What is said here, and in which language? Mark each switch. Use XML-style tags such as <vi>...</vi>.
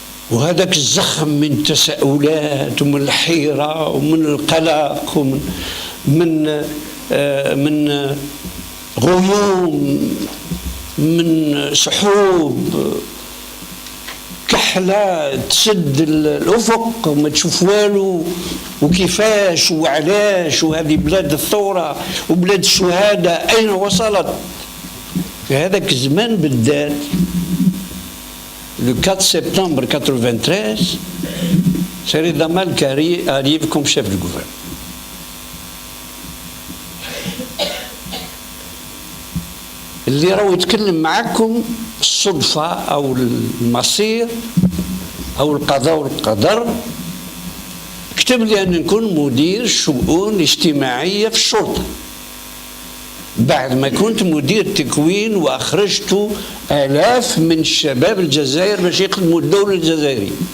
<ar>وهذاك الزخم من تساؤلات ومن الحيرة ومن القلق ومن من غيوم، من سحوب، كحلة تسد الأفق وما تشوف والو، وكيفاش وعلاش، وهذه بلاد الثورة وبلاد الشهادة أين وصلت في هذاك الزمان بالذات.</ar> <fr>Le 4 septembre 93, c'est Rida Malek qui arrive comme chef du gouvernement.</fr> <ar>اللي راهو يتكلم معكم الصدفة أو المصير أو القضاء والقدر كتب لي أن نكون مدير شؤون اجتماعية في الشرطة بعد ما كنت مدير تكوين وأخرجت آلاف من الشباب الجزائر باش يخدموا الدولة الجزائرية.</ar>